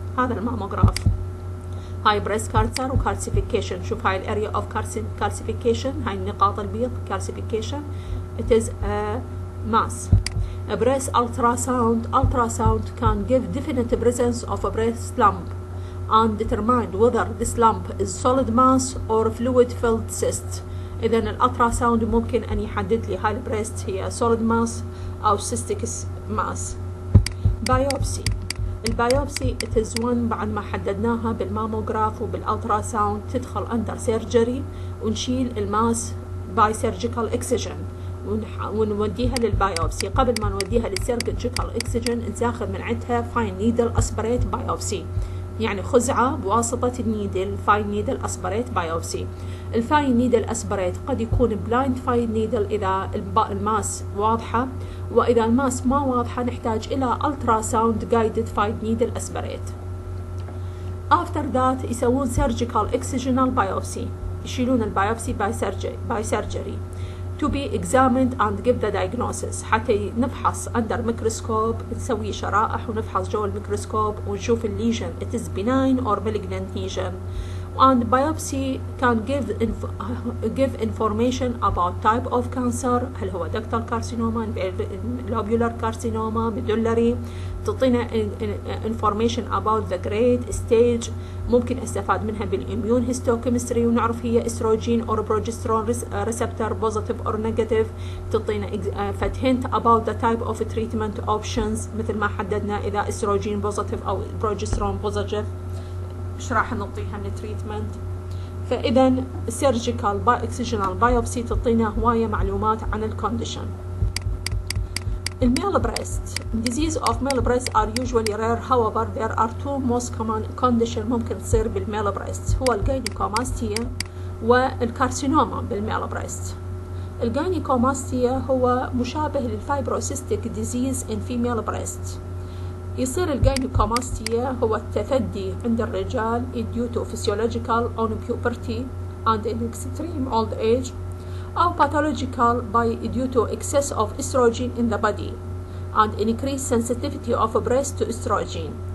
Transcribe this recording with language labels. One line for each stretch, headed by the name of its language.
Arabic: هذا الماموغراف. هاي
English: breast cancer
Arabic: وكالسيفيكيشن. شوف هاي الاريا
English: of calcification،
Arabic: هاي النقاط البيض calcification.
English: It is a mass. A breast ultrasound can give definite presence of a breast lump and determine whether this lump is solid mass or fluid filled cyst.
Arabic: إذا الالتراساوند ممكن أن يحدد لي هاي البريست هي
English: solid mass
Arabic: أو
English: cystic mass. biopsy.
Arabic: البايوبسي
English: it is one
Arabic: بعد ما حددناها بالماموغراف وبالالتراساوند تدخل
English: under surgery
Arabic: ونشيل الماس
English: by surgical excision
Arabic: ونوديها للبايوبسي. قبل ما نوديها للسيرجيكال اكسجن ناخذ من عندها فاين نيدل اسبريت بايوبسي، يعني خزعة بواسطة النيدل فاين نيدل اسبريت بايوبسي. الفاين نيدل اسبريت قد يكون بلايند فاين نيدل إذا الماس واضحة، وإذا الماس ما واضحة نحتاج إلى
English: ultrasound guided fine needle aspirate. After that
Arabic: يسوون
English: surgical excisional biopsy،
Arabic: يشيلون البايوبسي
English: by surgery to be examined and give the diagnosis.
Arabic: حتى نفحص
English: under microscope،
Arabic: نسوي شرائح ونفحص جوا الميكروسكوب ونشوف الليجن
English: it is benign or malignant lesion. And biopsy can give information about type of cancer،
Arabic: هل هو
English: ductal carcinoma، lobular carcinoma، medullary.
Arabic: تعطينا
English: information about the grade stage.
Arabic: ممكن استفاد منها بالimmune histochemistry ونعرف هي استروجين
English: or progesterone receptor positive or negative.
Arabic: تعطينا فد
English: hint about the type of treatment options
Arabic: مثل ما حددنا إذا استروجين positive أو progesterone positive ايش راح نعطيها من تريتمنت. فاذا السيرجيكال اكسجينال بايوبسي تعطينا هوايه معلومات عن الكونديشن. الميل بريست
English: disease of male breast are usually rare. however there are two most common condition
Arabic: ممكن تصير بالميل بريست، هو الجاينيكوماستيا والكارسينوما بالميل بريست. الجاينيكوماستيا هو مشابه للفايبروسيستيك ديزيز
English: in female breast.
Arabic: يصير الجاينيكوماستيا هو التثدي عند الرجال
English: due to physiological on puberty and in extreme old age، أو pathological by due to excess of estrogen in the body and increased sensitivity of breast to estrogen.